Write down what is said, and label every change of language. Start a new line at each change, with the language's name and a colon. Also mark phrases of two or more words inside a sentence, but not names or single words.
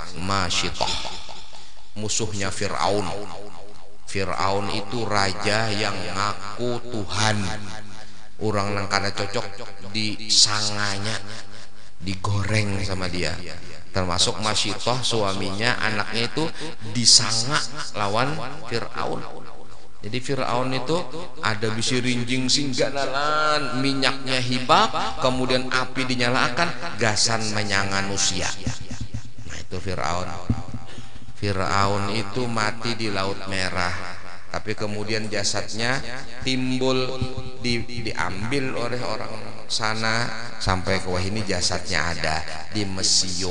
Indonesian: Masyitoh, musuhnya Fir'aun. Fir'aun itu raja yang ngaku Tuhan.
Banjar: Orang yang kada cocok disanganya, digoreng sama dia. Termasuk Masyitoh, suaminya, anaknya itu disanga lawan Fir'aun. Jadi Fir'aun itu ada bisi rinjing singganalan, minyaknya hibak, kemudian api dinyalakan, gasan menyanga manusia. Nah itu Fir'aun.
Indonesian: Fir'aun itu mati di Laut Merah, tapi kemudian jasadnya timbul diambil oleh orang sana sampai ke wah ini jasadnya ada di museum.